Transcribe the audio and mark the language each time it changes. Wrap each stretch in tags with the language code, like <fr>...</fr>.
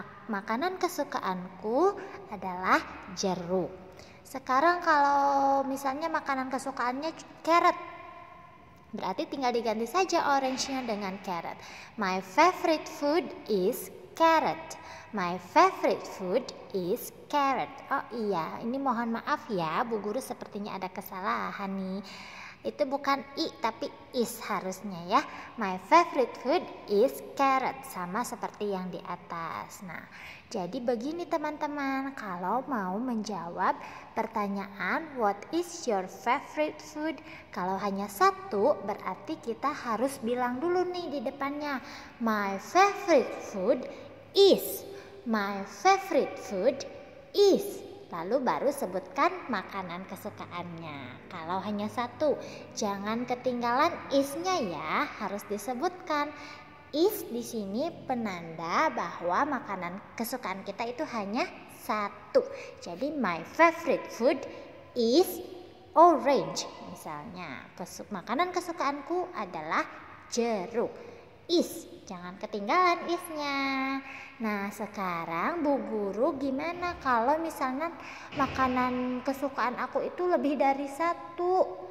<id>Makanan kesukaanku adalah jeruk. Sekarang kalau misalnya makanan kesukaannya carrot, berarti tinggal diganti saja orange-nya dengan carrot.</id> <en>My favorite food is carrot. My favorite food is carrot.</en> <id>Oh iya, ini mohon maaf ya, Bu Guru sepertinya ada kesalahan nih. Itu bukan i tapi is harusnya ya.</id> <en>My favorite food is carrot,</en> <id>sama seperti yang di atas. Nah, jadi begini teman-teman, kalau mau menjawab pertanyaan</id> <en>what is your favorite food,</en> <id>kalau hanya satu berarti kita harus bilang dulu nih di depannya,</id> <en>my favorite food is. My favorite food is.</en> <id>Lalu baru sebutkan makanan kesukaannya. Kalau hanya satu, jangan ketinggalan is-nya ya, harus disebutkan. Is di sini penanda bahwa makanan kesukaan kita itu hanya satu.</id> <en>Jadi my favorite food is orange.</en> <id>Misalnya, makanan kesukaanku adalah jeruk. Is, jangan ketinggalan is-nya. Nah, sekarang Bu Guru gimana kalau misalnya makanan kesukaan aku itu lebih dari satu?</id>